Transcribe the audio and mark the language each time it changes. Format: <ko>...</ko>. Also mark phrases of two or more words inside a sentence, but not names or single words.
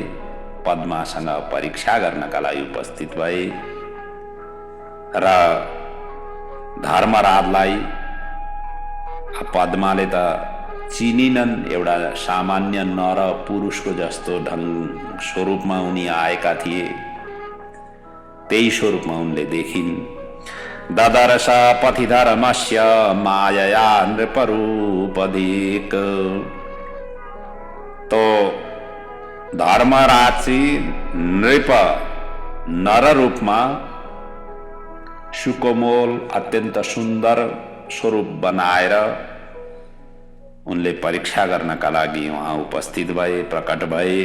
<ne>पद्मासँग परीक्षा गर्नका लागि उपस्थित भए र धर्मराजलाई पद्माले त चिनिनन्। एउटा सामान्य नर पुरुषको जस्तो ढंग स्वरूपमा उनी आएका थिए। त्यही स्वरूपमा उनले देखिन्।</ne> <sa>ददर्श पथिधर्मस्य मायया नृपरूपधिक।</sa> <ne>तो धर्मराज नृप नर रूपमा सुकोमल अत्यन्त सुन्दर स्वरूप बनाएर उनले परीक्षा गर्नका लागि वहाँ उपस्थित भए, प्रकट भए।</ne>